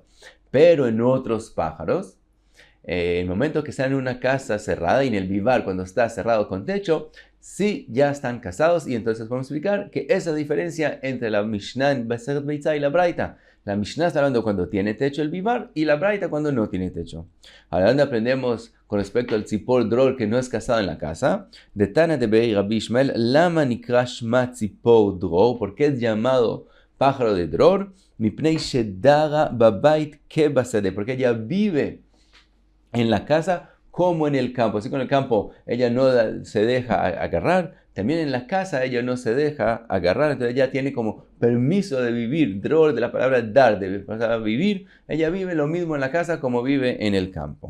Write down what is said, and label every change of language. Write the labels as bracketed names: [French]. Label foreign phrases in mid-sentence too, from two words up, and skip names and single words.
[Spanish] Pero en otros pájaros, en el momento que están en una casa cerrada y en el vivar, cuando está cerrado con techo, sí ya están casados y entonces vamos a explicar que esa diferencia entre la Mishnah en Masejet Beitzah y la Braita. La Mishnah está hablando cuando tiene techo el vivar y la Braita cuando no tiene techo. Ahora, ¿dónde aprendemos con respecto al tzipor dror que no es casado en la casa? [Hebrew] De [Aramaic] תנא דבי רבי ישמעאל, [Hebrew] למה נקרא שמה צפור דרור, [Spanish] ¿por qué es llamado pájaro de dror? [Hebrew] מפני שדרה בבית כבשדה, [Spanish] porque ella vive en la casa como en el campo. Así como en el campo ella no se deja agarrar, también en la casa ella no se deja agarrar, entonces ella tiene como permiso de vivir, dror de la palabra dar, de vivir, ella vive lo mismo en la casa como vive en el campo.